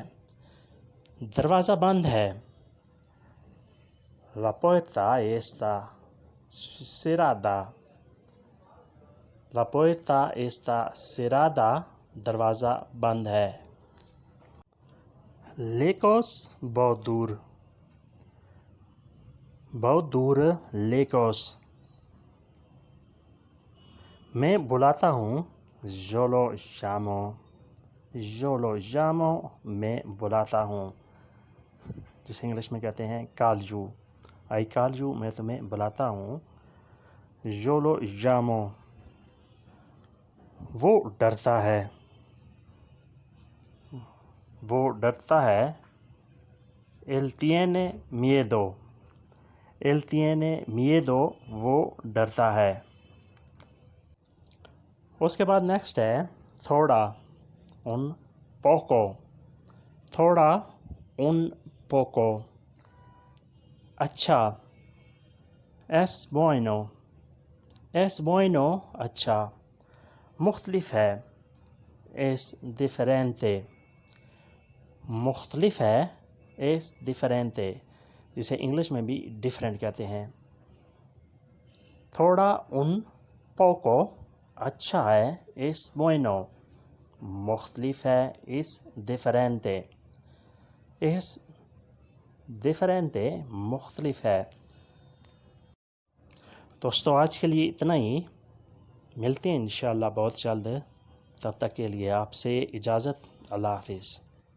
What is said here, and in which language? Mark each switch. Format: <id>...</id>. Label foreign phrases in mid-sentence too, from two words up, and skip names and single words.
<ur>دروازہ بند ہے،</ur> <es>la puerta está cerrada, la puerta está cerrada</es> <ur>دروازہ بند ہے۔ لیکوس بہت دور، بہت دور لیکوس۔ میں بلاتا ہوں،</ur> <es>yo lo llamo, yo lo llamo</es> <ur>میں بلاتا ہوں، جسے انگلش میں کہتے ہیں</ur> <en>call you. I call you</en> <ur>میں تمہیں بلاتا ہوں.</ur> <es>yo lo llamo</es> <ur>وہ ڈرتا ہے، وہ ڈرتا ہے.</ur> <es>él tiene miedo. él tiene miedo</es> <ur>وہ ڈرتا ہے. اس کے بعد نیکسٹ ہے تھوڑا</ur> <es>un poco. تھوڑا un poco. اچھا es bueno. es bueno اچھا.</es> <ur>مختلف ہے</ur> <es>es diferente.</es> <ur>مختلف ہے</ur> <es>es diferente</es> <ur>جسے انگلش میں بھی ڈفرینٹ کہتے ہیں.</ur> <es>تھوڑا un poco</es> <ur>اچھا ہے</ur> <es>es bueno.</es> <ur>مختلف ہے</ur> <es>es diferente. es diferente</es> <ur>مختلف ہے. دوستو آج کے لیے اتنا ہی، ملتے ہیں انشاءاللہ بہت جلد. تب تک کے لیے آپ سے اجازت. اللہ حافظ.</ur>